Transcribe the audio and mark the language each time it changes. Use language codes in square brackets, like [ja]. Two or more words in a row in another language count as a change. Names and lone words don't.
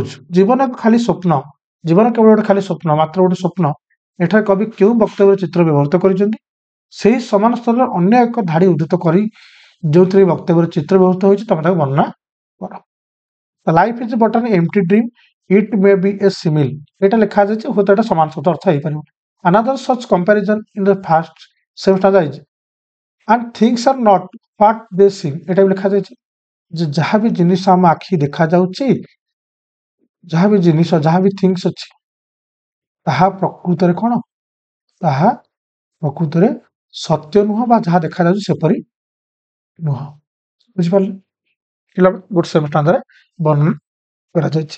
[or] ଜୀବନ ଏକ ଖାଲି ସ୍ୱପ୍ନ ଜୀବନ କେବଳ ଗୋଟେ ଖାଲି ସ୍ୱପ୍ନ ମାତ୍ର ଗୋଟେ ସ୍ୱପ୍ନ ଏଠାରେ କବି କେଉଁ ବକ୍ତବ୍ୟର ଚିତ୍ର ବ୍ୟବହୃତ କରିଛନ୍ତି? ସେହି ସମାନ ସ୍ତରରେ ଅନ୍ୟ ଏକ ଧାଡି ଉଦ୍ଧୃତ କରି ଯେଉଁଥିରେ ବକ୍ତବ୍ୟର ଚିତ୍ର ବ୍ୟବହୃତ ହୋଇଛି ତମେ ତାକୁ ବର୍ଣ୍ଣନା କର। [en] life is but an empty dream it may be a simile [or] ଏଇଟା ଲେଖା ଯାଇଛି ହୁଏତ ଏଇଟା ସମାନ ଶବ୍ଦ ଅର୍ଥ ହେଇପାରିବ। [en] another such comparison in the first same stanza is and things are not what they seem [or] এটা ବି ଲେଖା ଯାଇଛି ଯେ ଯାହା ବି ଜିନିଷ ଆମ ଆଖି ଦେଖାଯାଉଛି ଯାହା ବି ଜିନିଷ ଯାହା ବି ଥିଙ୍ଗସ୍ ଅଛି ତାହା ପ୍ରକୃତରେ କ'ଣ ତାହା ପ୍ରକୃତରେ ସତ୍ୟ ନୁହଁ ବା ଯାହା ଦେଖାଯାଉଛି ସେପରି ନୁହଁ। ବୁଝିପାରିଲେ ପିଲାମାନେ ଗୋଟେ [en] same stanzare [or] ବର୍ଣ୍ଣନା କରାଯାଇଛି।